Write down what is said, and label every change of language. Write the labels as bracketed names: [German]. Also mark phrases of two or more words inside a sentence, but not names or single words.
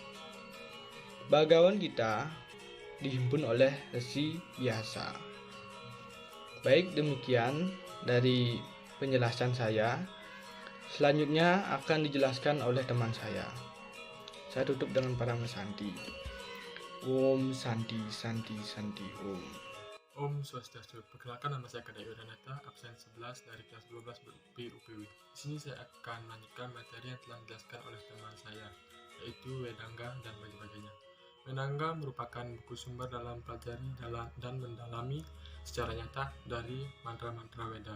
[Indonesian] Bhagawan Gita dihimpun oleh Resi Vyasa. Baik, demikian dari penjelasan saya. Selanjutnya akan dijelaskan oleh teman saya. Saya tutup dengan Parama Santi. [Sanskrit] Om Santi Santi Santi Om. Om Swastiastu. [Indonesian] Perkenalkan, nama saya Kadai Udanata, absen 11 dari kelas 12 UPW. Di sini saya akan melanjutkan materi yang telah dijelaskan oleh teman saya, yaitu Wedanga dan sebagainya. Wedanga merupakan buku sumber dalam pelajari dan mendalami secara nyata dari mantra-mantra Weda.